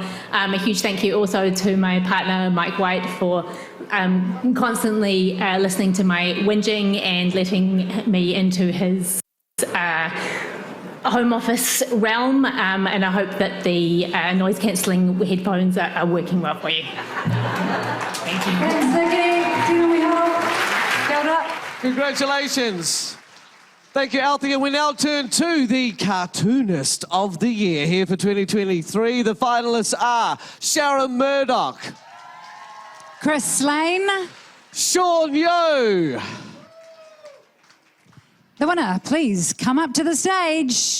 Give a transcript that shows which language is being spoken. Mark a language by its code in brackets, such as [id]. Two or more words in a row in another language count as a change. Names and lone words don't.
[en] A huge thank you also to my partner, Mike White, for constantly listening to my whinging and letting me into his home office realm, and I hope that the noise cancelling headphones are working well for you. Thank you. Thanks, Vicky. Tina Miho. [mi] Kia ora. [en] Congratulations. Thank you, Althea. We now turn to the Cartoonist of the Year here for 2023. The finalists are Sharon Murdoch, Chris Slane, Sean Yo. The winner, please come up to the stage.